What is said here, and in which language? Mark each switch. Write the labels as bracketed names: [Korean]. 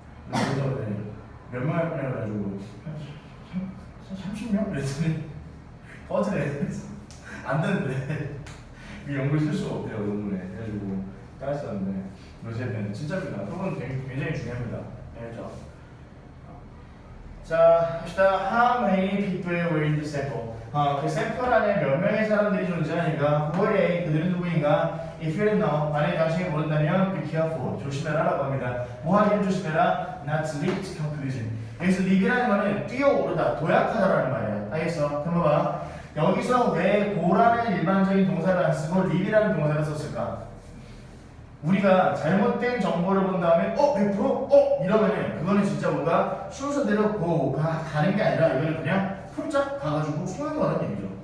[Korean] 그래서 몇 명 할 거냐 해가지고 30명? 그랬더니 꺼지래. 안 되는데. 이 연구를 쓸 수가 없대요, 논문에. 그래가지고 따랐었는데 어쨌든 진짜입니다. 표본은 굉장히 중요합니다. 알겠죠? 자, 합시다. [English] How many people were in the sample? [Korean] 그 샘플 안에 몇 명의 사람들이 존재하는가? [English] Who are they? [Korean] 그들은 누구인가? [English] If you don't know, [Korean] 만약에 당신이 모른다면 [English] be careful. [Korean] 조심해라라고 합니다. 뭐 하기를 조심해라? [English] Not to leap to conclusion. [Korean] 여기서 leap이라는 거는 뛰어오르다, 도약하다라는 말이야. 알겠어? 그럼 봐봐. 여기서 왜 go라는 일반적인 동사를 안 쓰고 leap이라는 동사를 썼을까? 우리가 잘못된 정보를 본 다음에 100%? 이러면은 그거는 진짜 뭔가 순서대로 가는 게 아니라 이거는 그냥 훌쩍 가가지고 쏘는 거라는 얘기죠.